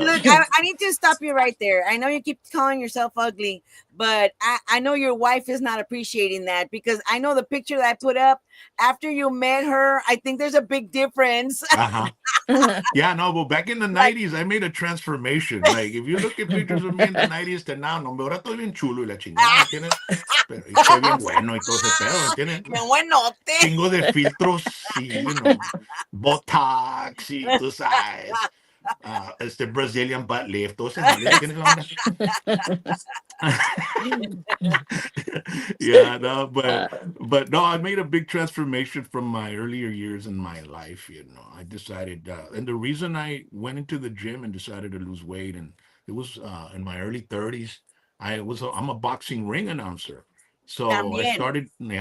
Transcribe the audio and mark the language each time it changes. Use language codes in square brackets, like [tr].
[en] look, I need to stop you right there. I know you keep calling yourself ugly, but I know your wife is not appreciating that, because I know the picture that I put up after you met her. I think there's a big difference. Uh-huh. Yeah, no, but back in the Like, 90s, I made a transformation. Like, if you look at pictures of me in the 90s to now, no, [es] ahora estoy bien chulo y la chingada, ¿entiendes? Pero y estoy bien bueno y todo ese pedo, ¿entiendes? bien buenote. Chingo de filtros y, Botox y tú sabes. Brazilian butt lift, todos esos jales, ¿me entiendes la onda? [en] Yeah, no, Uh, but no, I made a big transformation from my earlier years in my life. I decided, and the reason I went into the gym and decided to lose weight, and it was in my early 30s. I'm a boxing ring announcer, so [es] También.